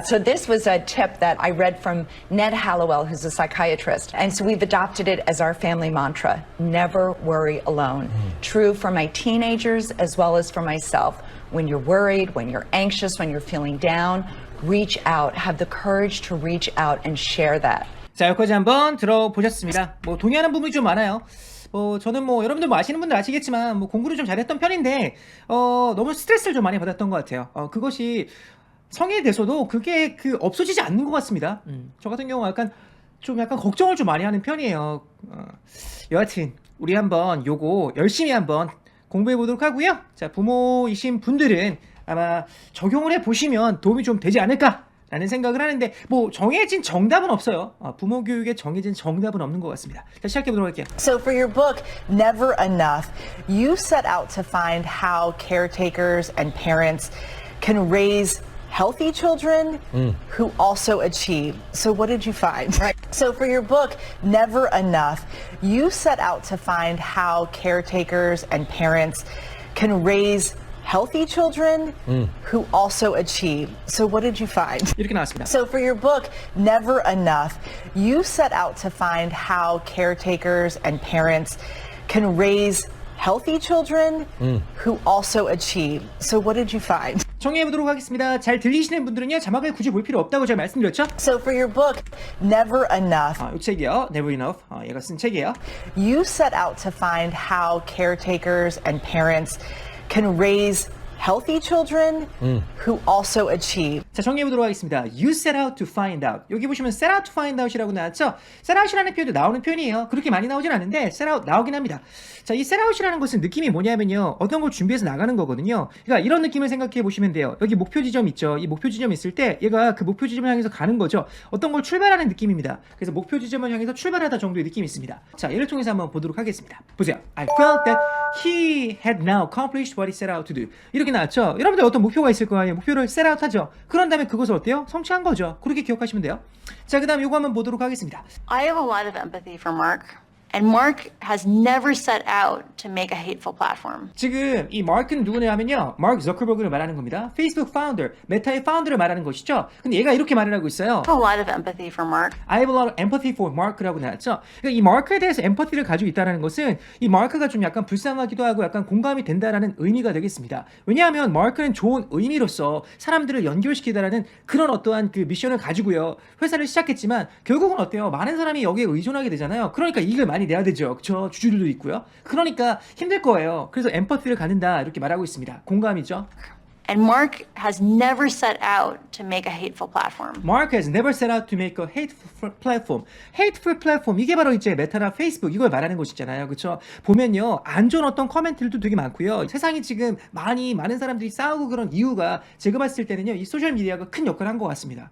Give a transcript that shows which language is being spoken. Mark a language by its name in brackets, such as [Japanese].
[English] So this was a tip that I read from Ned Hallowell, who's a psychiatrist. And so we've adopted it as our family mantra, never worry alone. True for my teenagers as well as for myself. When you're worried, when you're anxious, when you're feeling down, reach out. Have the courage to reach out and share that. [Korean] 자, 여기까지 한번 들어보셨습니다. 동의하는 부분이 좀 많아요. 저는 여러분들 아시는 분들 아시겠지만 공부를 좀 잘했던 편인데 너무 스트레스를 좀 많이 받았던 것 같아요. 그것이 성인이 돼서도 그게 없어지지 않는 것 같습니다. 저 같은 경우 약간 걱정을 좀 많이 하는 편이에요. 여하튼 우리 한번 요거 열심히 한번 공부해 보도록 하고요. 자, 부모이신 분들은 아마 적용을 해 보시면 도움이 좀 되지 않을까라는 생각을 하는데 정해진 정답은 없어요. 부모 교육에 정해진 정답은 없는 것 같습니다. 자, 시작해 보도록 할게요. [English] So for your book, Never Enough, you set out to find how caretakers and parents can raise healthy children who also achieve. So what did you find? Right. So for your book, Never Enough, you set out to find how caretakers and parents can raise healthy children who also achieve. So what did you find? [Korean] 이렇게 나왔습니다. [English] So for your book, Never Enough, you set out to find how caretakers and parents can raise healthy children who also achieve. So what did you find? [Korean] 정리해보도록 하겠습니다. 잘 들리시는 분들은요, 자막을 굳이 볼 필요 없다고 제가 말씀드렸죠? [English] So for your book, Never Enough, [Korean] 이 책이요. Never Enough. 얘가 쓴 책이에요. [English] you set out to find how caretakers and parents can raise healthy children who also achieve. [Korean] 자, 정리해보도록 하겠습니다. [English] You set out to find out. [Korean] 여기 보시면 [English] set out to find out [Korean] 이라고 나왔죠? set out이라는 표현도 나오는 표현이에요. 그렇게 많이 나오진 않는데 set out 나오긴 합니다. 자, 이 set out이라는 것은 느낌이 뭐냐면요, 어떤 걸 준비해서 나가는 거거든요. 그러니까 이런 느낌을 생각해 보시면 돼요. 여기 목표 지점 있죠? 이 목표 지점 있을 때 얘가 그 목표 지점을 향해서 가는 거죠. 어떤 걸 출발하는 느낌입니다. 그래서 목표 지점을 향해서 출발하다 정도의 느낌이 있습니다. 자, 얘를 통해서 한번 보도록 하겠습니다. 보세요. [English] I felt that he had now accomplished what he set out to do. [Korean] 이렇게 나왔죠? 여러분들 어떤 목표가 있을 거 아니에요? 목표를 set out 하죠? 그런 다음에 그것을 어때요? 성취한 거죠. 그렇게 기억하시면 돼요. 자, 그 다음 요거 한번 보도록 하겠습니다. [English] I have a lot of empathy for Mark, and Mark has never set out to make a hateful platform. [Korean] 지금 이 마크는 누구냐 하면요, 마크 저커버그를 말하는 겁니다. 페이스북 파운더, 메타의 파운더를 말하는 것이죠. 근데 얘가 이렇게 말을 하고 있어요. [English] I have a lot of empathy for Mark. I have a lot of empathy for Mark라고 [Korean] 나왔죠. 그러니까 이 마크에 대해서 엠퍼티를 가지고 있다는 것은 이 마크가 좀 약간 불쌍하기도 하고 약간 공감이 된다라는 의미가 되겠습니다. 왜냐하면 마크는 좋은 의미로서 사람들을 연결시키다라는 그런 어떠한 그 미션을 가지고요, 회사를 시작했지만 결국은 어때요? 많은 사람이 여기에 의존하게 되잖아요. 그러니까 이익을 많이 내야 되죠. 그쵸? 주주들도 있고요. 그러니까 힘들 거예요. 그래서 엠퍼티를 갖는다 이렇게 말하고 있습니다. 공감이죠. [English] And Mark has never set out to make a hateful platform. Mark has never set out to make a hateful platform. [Korean] hateful platform, 이게 바로 이제 메타나 페이스북 이걸 말하는 것이잖아요. 그렇죠? 보면요, 안 좋은 어떤 커멘트들도 되게 많고요. 세상이 지금 많은 사람들이 싸우고 그런 이유가 제가 봤을 때는요, 이 소셜 미디어가 큰 역할을 한 것 같습니다.